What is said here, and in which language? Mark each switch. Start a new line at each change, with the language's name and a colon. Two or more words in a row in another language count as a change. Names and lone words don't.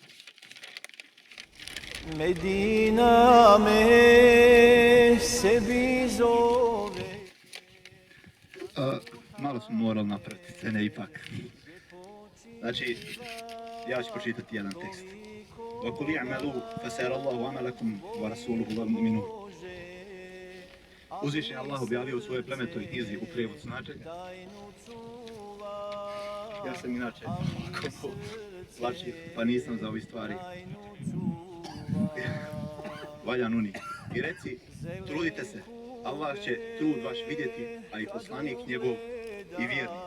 Bosnian: Medina me sebi zove. Malo smo morali napraviti scene ipak. Znači, ja ću pročitati jedan tekst.
Arabic: وَقُلْ يَعْمَلُوا فَسَيَرَ اللَّهُ عَمَلَكُمْ وَرَسُولُهُ وَالْمُؤْمِنُونَ.
Bosnian: Uzvišen je Allah objavio u svojoj plemenitoj knjizi u prijevodu značenja. Ja sam inače slačio, pa nisam za ove stvari valjan unik. I reci, trudite se, Allah će trud vaš vidjeti, a i poslanik njegov i vjernici.